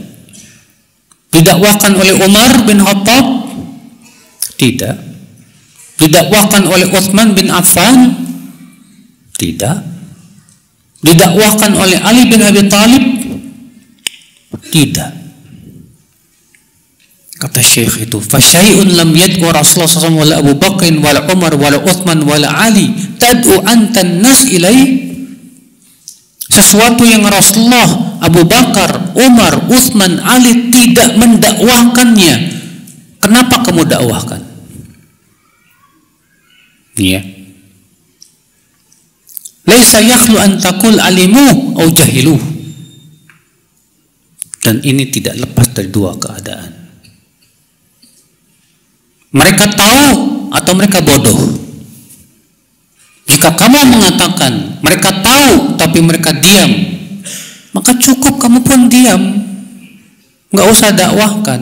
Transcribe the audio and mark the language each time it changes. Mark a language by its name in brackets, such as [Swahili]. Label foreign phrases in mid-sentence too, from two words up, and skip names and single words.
[Indonesian] Didakwahkan oleh Umar bin Khattab? Tidak. Didakwahkan oleh Utsman bin Affan? Tidak. Didakwahkan oleh Ali bin Abi Thalib? Tidak. Kata Syekh itu, [Arabic] فشيء لم يدع رسول الله ﷺ ولا أبو بكر ولا عمر ولا عثمان ولا علي تدعو أنت الناس إليه. [Indonesian] Sesuatu yang Rasulullah, Abu Bakar, Umar, Utsman, Ali tidak mendakwahkannya, kenapa kamu dakwahkan? Ya. [Arabic] ليس يخلو أن تقول علموا أو جهلوا. [Indonesian] Dan ini tidak lepas dari dua keadaan. Mereka tahu atau mereka bodoh. Jika kamu mengatakan mereka tahu tapi mereka diam, maka cukup kamu pun diam, nggak usah dakwahkan.